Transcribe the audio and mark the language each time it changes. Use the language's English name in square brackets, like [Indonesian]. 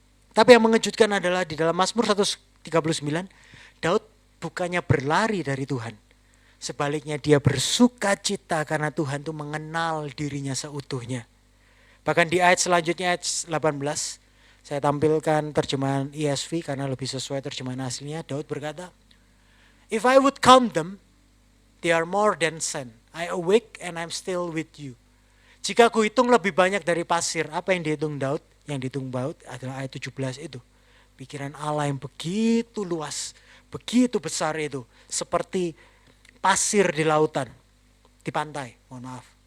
[Indonesian] Tapi yang mengejutkan adalah di dalam Mazmur 139, Daud bukannya berlari dari Tuhan. Sebaliknya dia bersuka cita karena Tuhan itu mengenal dirinya seutuhnya. Bahkan di ayat selanjutnya, ayat 18, saya tampilkan terjemahan ESV karena lebih sesuai terjemahan aslinya. Daud berkata, [English] "If I would count them, they are more than sand. I awake and I'm still with you." [Indonesian] Jika aku hitung lebih banyak dari pasir, apa yang dihitung Daud? Yang dihitung Daud adalah ayat 17 itu. Pikiran Allah yang begitu luas, begitu besar itu. Seperti pasir di lautan, di pantai, mohon maaf.